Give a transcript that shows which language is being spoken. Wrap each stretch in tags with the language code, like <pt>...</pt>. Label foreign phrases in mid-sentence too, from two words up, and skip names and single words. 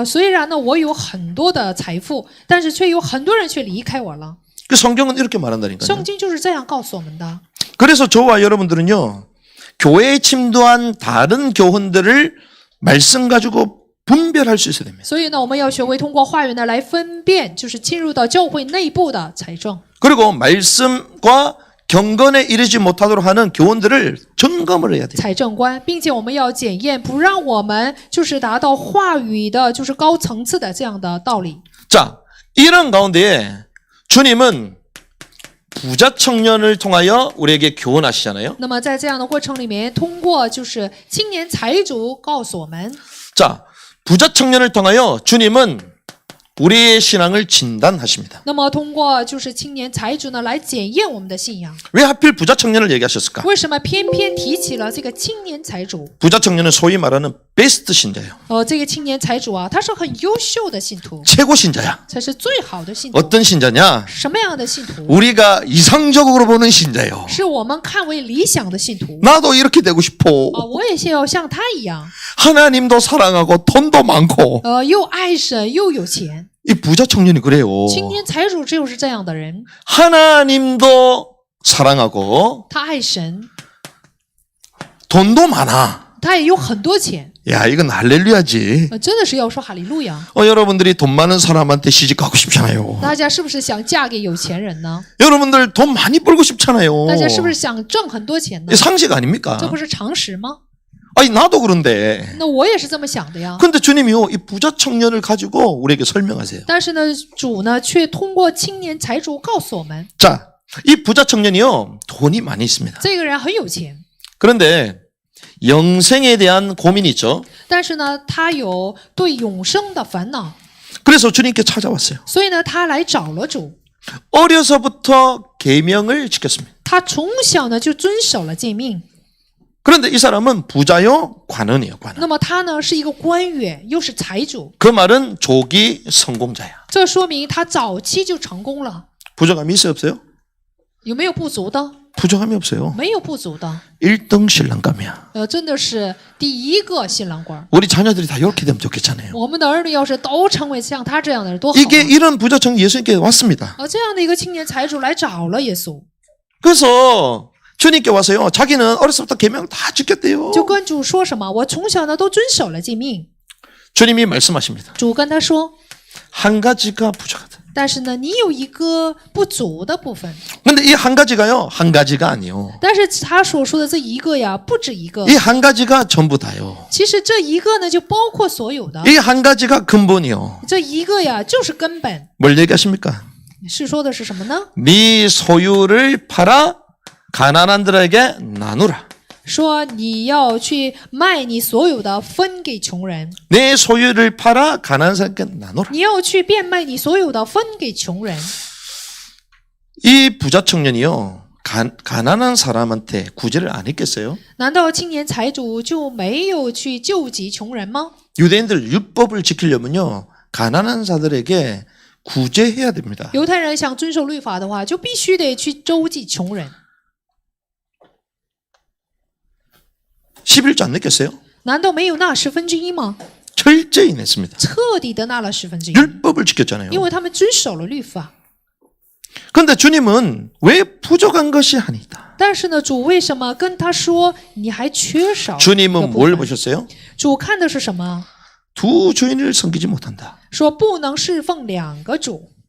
<zh>虽然呢，我有很多的财富，但是却有很多人却离开我了。</zh> <ko>그 성경은 이렇게 말한다니까요.</ko> <zh>圣经就是这样告诉我们的。</zh> <ko>그래서 저와 여러분들은요, 교회에 침도한 다른 교훈들을 말씀 가지고 분별할 수 있어야 됩니다.</ko> <zh>所以呢，我们要学会通过话语呢来分辨，就是进入到教会内部的财政。</zh> <ko>그리고 말씀과 경건에 이르지 못하도록 하는 교훈들을 점검을 해야 돼요.</ko> <zh>财政观，并且我们要检验，不让我们就是达到话语的，就是高层次的这样的道理。</zh> <ko>자, 이런 가운데에 주님은 부자 청년을 통하여 우리에게 교훈하시잖아요.</ko> <zh>那么在这样的过程里面，通过就是青年财主告诉我们，</zh> <ko>자, 부자 청년을 통하여 주님은 우리의 신앙을 진단하십니다.</ko> <zh>那么通过就是青年财主呢来检验我们的信仰。</zh> <ko>왜 하필 부자 청년을 얘기하셨을까?</ko> <zh>为什么偏偏提起了这个青年财主？</zh> <ko>부자 청년은 소위 말하는 베스트 신자예요.</ko> <zh>这个青年财主啊，他是很优秀的信徒，</zh> <ko>최고 신자야.</ko> <zh>才是最好的信徒。</zh> <ko>어떤 신자냐?</ko> <zh>什么样的信徒？</zh> <ko>우리가 이상적으로 보는 신자예요.</ko> <zh>是我们看为理想的信徒。</zh> <ko>나도 이렇게 되고 싶어.</ko> <zh>我也想要像他一样，</zh> <ko>하나님도 사랑하고 돈도 많고.</ko> <zh>又爱神又有钱。</zh> <ko>이 부자 청년이 그래요.</ko> <zh>青年财主就是这样的人，</zh> <ko>하나님도 사랑하고</ko> <zh>他爱神，</zh> <ko>돈도 많아.</ko> <zh>他也有很多钱。</zh> <ko>야, 이건 할렐루야지.</ko> <zh>真的是要说哈利路亚。</zh> <ko>여러분들이 돈 많은 사람한테 시집 가고 싶잖아요.</ko> <zh>大家是不是想嫁给有钱人呢？</zh> <ko>여러분들 돈 많이 벌고 싶잖아요.</ko> <zh>大家是不是想挣很多钱呢</zh> <ko>이 ？ 상식 아닙니까?</ko> <zh>这不是常识吗？</zh> <ko>아니 나도 그런데.</ko> <zh>那我也是这么想的呀。</zh> <ko>근데 주님이요, 이 부자 청년을 가지고 우리에게 설명하세요.</ko> <zh>但是呢，主呢却通过青年财主告诉我们，</zh> <ko>자, 이 부자 청년이요, 돈이 많이 있습니다.</ko> <zh>这个人很有钱，</zh> <ko>그런데 영생에 대한 고민이 있죠.</ko> <zh>但是呢，他有对永生的烦恼，</zh> <ko>그래서 주님께 찾아왔어요.</ko> <zh>所以呢，他来找了主。</zh> <ko>어려서부터 계명을 지켰습니다.</ko> <zh>他从小呢就遵守了诫命。</zh> <ko>그런데 이 사람은 부자요, 관원이에요, 관원.</ko> <zh>那么他呢是一个官员，又是财主，</zh> <ko>그 말은 조기 성공자야.</ko> <zh>这说明他早期就成功了。</zh> <ko>부족함이 있어요, 없어요?</ko> <zh>有没有不足的？</zh> <ko>부족함이 없어요.</ko> <zh>没有不足的。</zh> <ko>1등 신랑감이야.</ko> <zh>真的是第一个新郎官。</zh> <ko>우리 자녀들이 다 이렇게 되면 좋겠잖아요.</ko> <zh>我们的儿女要是都成为像他这样的人，多好啊！</zh> <ko>이게 이런 부자 청년 예수님께 왔습니다.</ko> <zh>这样的一个青年财主来找了耶稣，</zh> <ko>그래서 주님께 와서요, 자기는 어렸을 때 계명 다 지켰대요.</ko> <zh>就跟主说什么？我从小呢都遵守了诫命。</zh> <ko>주님이 말씀하십니다.</ko> <zh>主跟他说，</zh> <ko>한 가지가 부족하다.</ko> <zh>但是呢，你有一个不足的部分。</zh> <ko>근데 이 한 가지가요, 한 가지가 아니요.</ko> <zh>但是他所说的这一个呀，不止一个。</zh> <ko>이 한 가지가 전부 다요.</ko> <zh>其实这一个呢，就包括所有的。</zh> <ko>이 한 가지가 근본이요.</ko> <zh>这一个呀，就是根本。</zh> <ko>뭘 얘기하십니까?</ko> <zh>是说的是什么呢？</zh> <ko>네 소유를 팔아 가난한들에게 나누라.</ko> <zh>说你要去卖你所有的，分给穷人；</zh> <ko>내 소유를 팔아 가난한 사람에게 나누라.</ko> <zh>你要去变卖你所有的，分给穷人。</zh> <ko>이 부자 청년이요, 가난한 사람한테 구제를 안 했겠어요?</ko> <zh>难道青年财主就没有去救济穷人吗？</zh> <ko>유대인들 율법을 지키려면요, 가난한 자들에게 구제해야 됩니다.</ko> <zh>犹太人想遵守律法的话，就必须得去周济穷人。</zh> <ko>11조 안 냈겠어요?</ko> <zh>难道没有纳1/10吗？</zh> <ko>철저히 냈습니다.</ko> <zh>彻底的纳了1/10，</zh> <ko>율법을 지켰잖아요.</ko> <zh>因为他们遵守了律法。</zh> <ko>그런데 주님은 왜 부족한 것이 아니다.</ko> <zh>但是呢，主为什么跟他说你还缺少？</zh> <ko>주님은 뭘 보셨어요?</ko> <zh>主看的是什么？</zh> <ko>두 주인을 섬기지 못한다.</ko> <zh>说不能侍奉两个主。</zh>